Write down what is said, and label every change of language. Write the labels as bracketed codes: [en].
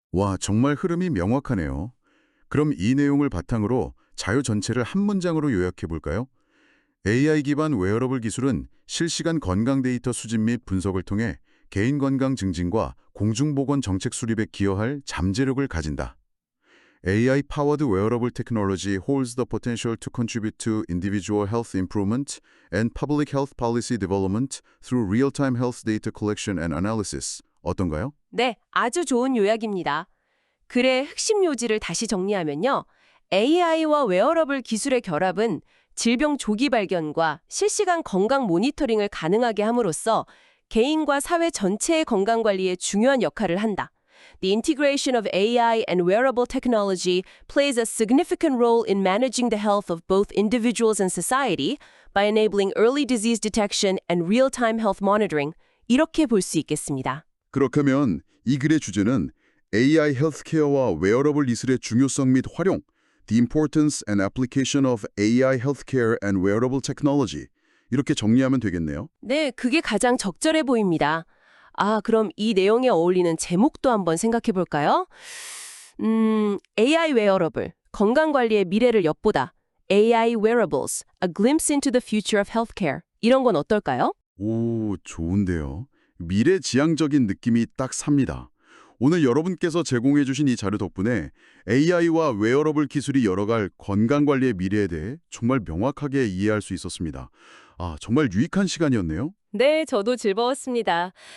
[ko] 와, 정말 흐름이 명확하네요. 그럼 이 내용을 바탕으로 자료 전체를 한 문장으로 요약해 볼까요? AI 기반 웨어러블 기술은 실시간 건강 데이터 수집 및 분석을 통해 개인 건강 증진과 공중보건 정책 수립에 기여할 잠재력을 가진다. [en] AI-powered wearable technology holds the potential to contribute to individual health improvement and public health policy development through real-time health data collection and analysis. [ko] 어떤가요? 네, 아주 좋은 요약입니다. 글의 핵심 요지를 다시 정리하면요. AI와 웨어러블 기술의 결합은 질병 조기 발견과 실시간 건강 모니터링을 가능하게 함으로써 개인과 사회 전체의 건강 관리에 중요한 역할을 한다. [en] The integration of AI and wearable technology plays a significant role in managing the health of both individuals and society by enabling early disease detection and real-time health monitoring. [ko] 이렇게 볼 수 있겠습니다. 그렇다면 이 글의 주제는 AI 헬스케어와 웨어러블 기술의 중요성 및 활용, [en] The importance and application of AI healthcare and wearable technology. [ko] 이렇게 정리하면 되겠네요. 네, 그게 가장 적절해 보입니다. 아, 그럼 이 내용에 어울리는 제목도 한번 생각해 볼까요? AI 웨어러블, 건강관리의 미래를 엿보다. [en] AI wearables, a glimpse into the future of healthcare. [ko] 이런 건 어떨까요? 오, 좋은데요. 미래지향적인 느낌이 딱 삽니다. 오늘 여러분께서 제공해 주신 이 자료 덕분에 AI와 웨어러블 기술이 열어갈 건강관리의 미래에 대해 정말 명확하게 이해할 수 있었습니다. 아, 정말 유익한 시간이었네요. 네, 저도 즐거웠습니다.